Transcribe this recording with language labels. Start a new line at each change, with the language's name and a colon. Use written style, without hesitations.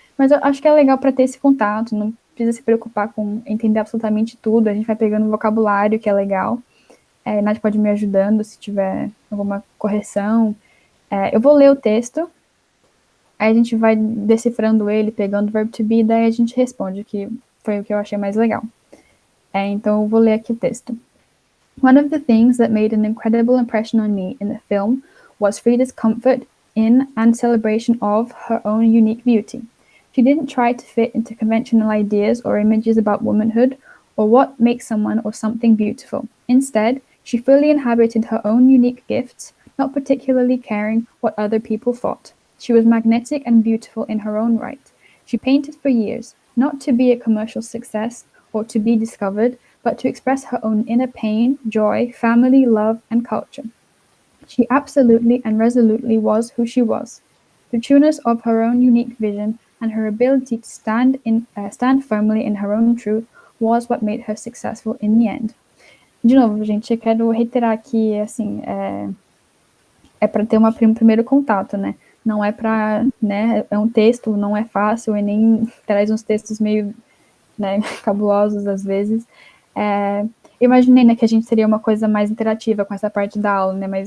Portuguese: Mas eu acho que é legal para ter esse contato, não precisa se preocupar com entender absolutamente tudo. A gente vai pegando vocabulário, que é legal. Nath pode me ajudando se tiver alguma correção. Eu vou ler o texto. Aí a gente vai decifrando ele, pegando o verbo to be, daí a gente responde, que foi o que eu achei mais legal. Então eu vou ler aqui o texto.
English: One of the things that made an incredible impression on me in the film was Frida's comfort in and celebration of her own unique beauty. She didn't try to fit into conventional ideas or images about womanhood or what makes someone or something beautiful. Instead, she fully inhabited her own unique gifts, not particularly caring what other people thought. She was magnetic and beautiful in her own right. She painted for years, not to be a commercial success or to be discovered, but to express her own inner pain, joy, family, love, and culture. She absolutely and resolutely was who she was. The trueness of her own unique vision and her ability to stand firmly in her own truth was what made her successful in the end.
Portuguese: De novo, gente, eu quero reiterar aqui, assim, é para ter um primeiro contato, né? Não é para, né? É um texto, não é fácil e nem traz uns textos meio, né, cabulosos às vezes. Imaginei, né, que a gente seria uma coisa mais interativa com essa parte da aula, né?